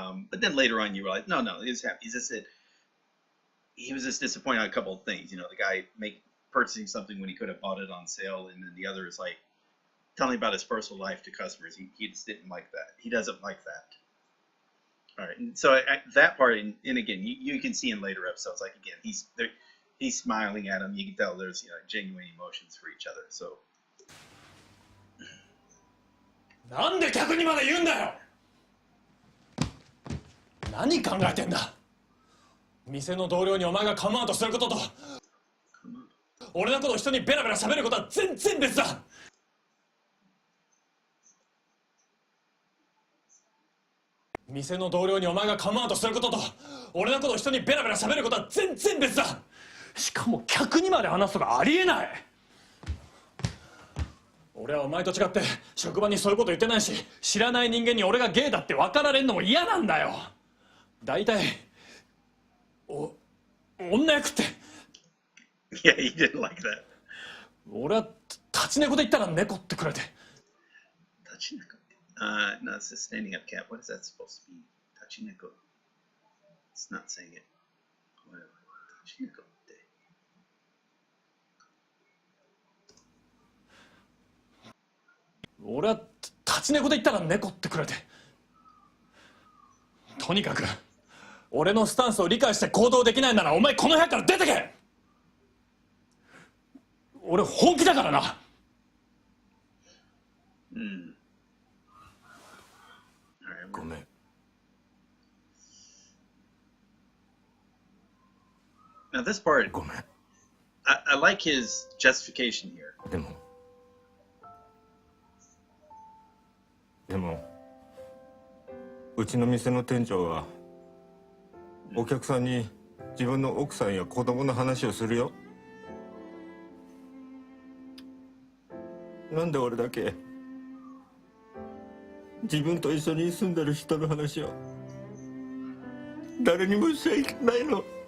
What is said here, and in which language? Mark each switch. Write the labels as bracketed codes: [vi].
[en] But then later on, you realize no, he's happy. He's just he was just disappointed on a couple of things. You know, the guy purchasing something when he could have bought it on sale, and then the other is like telling about his personal life to customers. He just didn't like that. He doesn't like that. All right, and so that part, and again, you can see in later episodes, like again, he's smiling at him. You can tell there's genuine emotions for each other. So. [ja] なんで客にまで言うんだよ。何考えてんだ。店の同僚にお前がカムアウトすることと俺のことを人にベラベラ喋ることは全然別だ。店の同僚にお前がカムアウトすることと俺のことを人にベラベラ喋ることは全然別だ。しかも客にまで話すとかありえない。俺はお前と違って職場にそういうこと言ってないし、知らない人間に俺がゲイだって分かられんのも嫌なんだよ。大体女役って。 [en] Yeah, he didn't like that. [ja] 俺は立ち猫で言ったら猫ってくれて。立ち猫。 [en] No, it's a standing up cat. What is that supposed to be? Tachineko. It's not saying it. Whatever. Tachineko. [ja] 俺は立ち猫で言ったら猫ってくれて。とにかく俺のスタンスを理解して行動できないならお前この部屋から出てけ。俺本気だからな。ごめん。 [en] Now this part, [ja] ごめん。 [en] I like his justification here. [ja] でもうちの店の店長はお客さんに自分の奥さんや子供の話をするよ。なんで俺だけ自分と一緒に住んでる人の話を誰にもしちゃいけないの。